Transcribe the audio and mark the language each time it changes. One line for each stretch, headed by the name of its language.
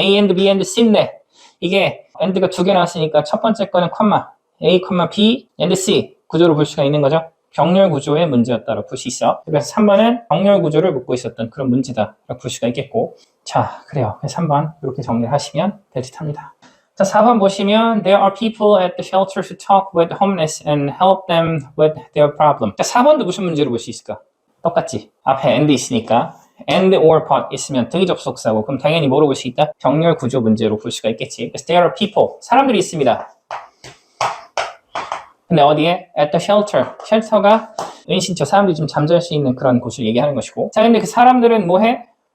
Korean: A and B and C인데, 이게 and가 두 개 나왔으니까 첫 번째 거는 컴마 A, B and C 구조로 볼 수가 있는 거죠. 병렬 구조의 문제였다고 볼 수 있어. 그래서 3번은 병렬 구조를 묻고 있었던 그런 문제다라고 볼 수가 있겠고, 자, 그래요. 3번 이렇게 정리를 하시면 될 듯 합니다.
English: 자, 4번 보시면 There are people at the shelter to talk with homeless and help them with their problem.
Korean: 자, 4번도 무슨 문제로 볼 수 있을까? 똑같지. 앞에 and 있으니까 and or but 있으면 등위 접속사고, 그럼 당연히 뭐로 볼 수 있다? 병렬 구조 문제로 볼 수가 있겠지. 그래서 there are people, 사람들이 있습니다. 근데 어디에? at the shelter. 쉘터가 은신처, 사람들이 좀 잠잘 수 있는 그런 곳을 얘기하는 것이고, 자, 근데 그 사람들은 뭐 해?